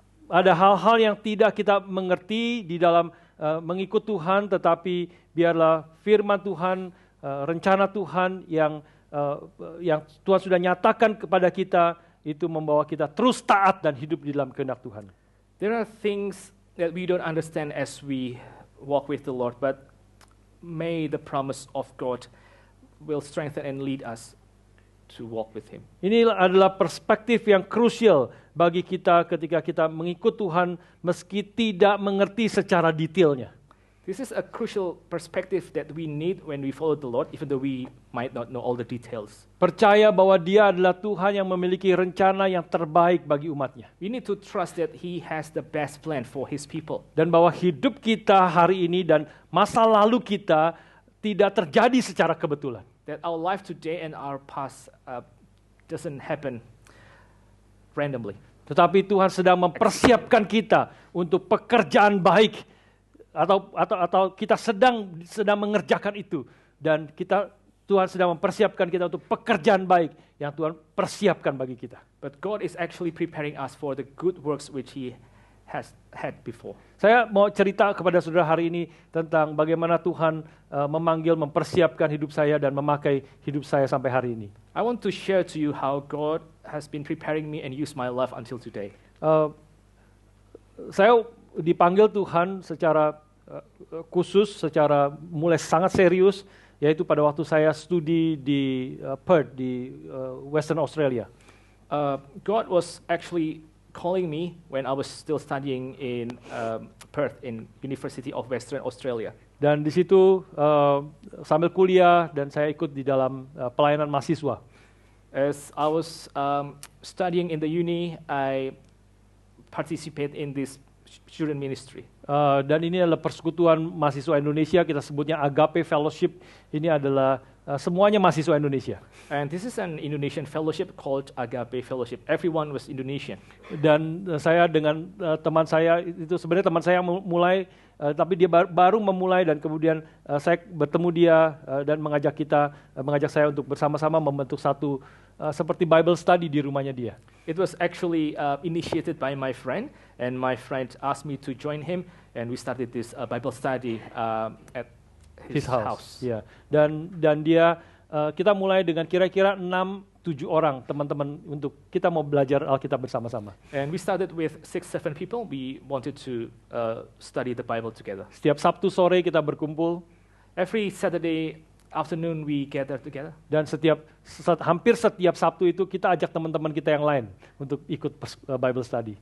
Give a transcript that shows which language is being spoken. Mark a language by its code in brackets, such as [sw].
[id] ada hal-hal yang tidak kita mengerti di dalam mengikut Tuhan, tetapi biarlah firman Tuhan, rencana Tuhan yang Tuhan sudah nyatakan kepada kita, itu membawa kita terus taat dan hidup di dalam kehendak Tuhan. [en] There are things that we don't understand as we walk with the Lord, but may the promise of God will strengthen and lead us to walk with Him. [id] Ini adalah perspektif yang krusial bagi kita ketika kita mengikut Tuhan meski tidak mengerti secara detailnya. [en] This is a crucial perspective that we need when we follow the Lord, even though we might not know all the details. [id] Percaya bahwa Dia adalah Tuhan yang memiliki rencana yang terbaik bagi umatnya. [en] We need to trust that He has the best plan for His people. [id] Dan bahwa hidup kita hari ini dan masa lalu kita tidak terjadi secara kebetulan. [en] That our life today and our past doesn't happen randomly. [id] Tetapi Tuhan sedang mempersiapkan kita untuk pekerjaan baik, atau kita sedang mengerjakan itu, dan Tuhan sedang mempersiapkan kita untuk pekerjaan baik yang Tuhan persiapkan bagi kita. [en] But God is actually preparing us for the good works which He has had before. [id] Saya mau cerita kepada saudara hari ini tentang bagaimana Tuhan memanggil, mempersiapkan hidup saya dan memakai hidup saya sampai hari ini. [en] I want to share to you how God has been preparing me and used my life until today. [id] Saya dipanggil Tuhan secara khusus, secara mulai sangat serius, yaitu pada waktu saya studi di Perth di Western Australia. [en] God was actually calling me when I was still studying in Perth in University of Western Australia. [id] Dan di situ sambil kuliah dan saya ikut di dalam pelayanan mahasiswa. [en] As I was studying in the uni, I participate in this student ministry. [id] Dan ini adalah persekutuan mahasiswa Indonesia, kita sebutnya Agape Fellowship. Ini adalah semuanya mahasiswa Indonesia. [en] And this is an Indonesian fellowship called Agape Fellowship. Everyone was Indonesian. [id] Dan saya dengan teman saya, itu sebenarnya teman saya mulai, tapi dia baru memulai dan kemudian saya bertemu dia dan mengajak saya untuk bersama-sama membentuk satu seperti Bible study di rumahnya dia. [en] It was actually initiated by my friend, and my friend asked me to join him, and we started this Bible study at his house. [id] Ya. Dan dia kita mulai dengan kira-kira 6-7 orang teman-teman untuk kita mau belajar Alkitab bersama-sama. [en] And we started with 6-7 people. We wanted to study the Bible together. [id] Setiap Sabtu sore kita berkumpul. [en] Every Saturday afternoon we gather together. [id] Dan hampir setiap Sabtu itu kita ajak teman-teman kita yang lain untuk ikut Bible study.